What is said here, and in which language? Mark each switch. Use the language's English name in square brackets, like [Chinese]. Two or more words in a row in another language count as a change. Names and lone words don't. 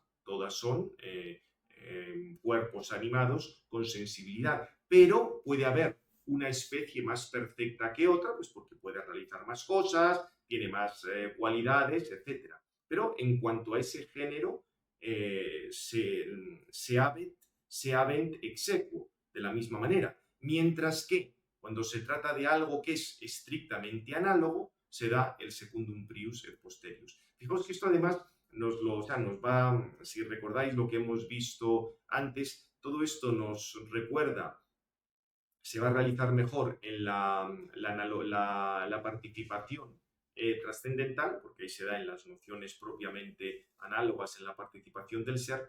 [Spanish] Todas son cuerpos animados con sensibilidad, pero puede haber una especie más perfecta que otra, pues porque puede realizar más cosas, tiene más cualidades, etc. Pero en cuanto a ese género, [Latin] se habent ex equo, [Spanish] de la misma manera. Mientras que cuando se trata de algo que es estrictamente análogo, se da el [Latin] secundum prius et posterius. [Spanish] Fijaos que esto además nos va, si recordáis lo que hemos visto antes, todo esto nos recuerda, se va a realizar mejor en la participación trascendental, porque ahí se da en las nociones propiamente análogas en la participación del ser.